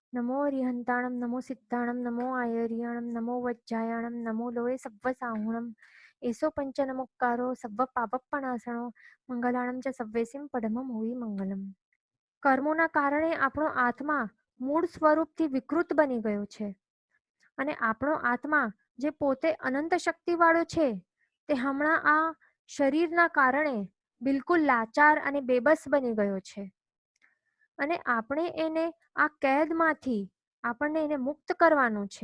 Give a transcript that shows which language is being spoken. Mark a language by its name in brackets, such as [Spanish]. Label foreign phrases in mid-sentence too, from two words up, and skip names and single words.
[Prakrit languages] नमो रिहंताणं नमो सिद्धाणं नमो आयर्याणं नमो वज्जायाणं नमो लोये सव्वसाहुणं एसो पंचनमुक्कारो सव्व पापप्पणासणो મંગલાણમ ચ સવ્વેસિમ પડમમ હોઈ મંગલમ. [Gujarati] કર્મોના કારણે આપણો આત્મા મૂળ સ્વરૂપથી વિકૃત બની ગયો છે અને આપણો આત્મા જે પોતે અનંત શક્તિવાળો છે તે હમણાં આ શરીરના કારણે બિલકુલ લાચાર અને બેબસ બની ગયો છે અને આપણે એને આ કેદમાંથી આપણને એને મુક્ત કરવાનું છે.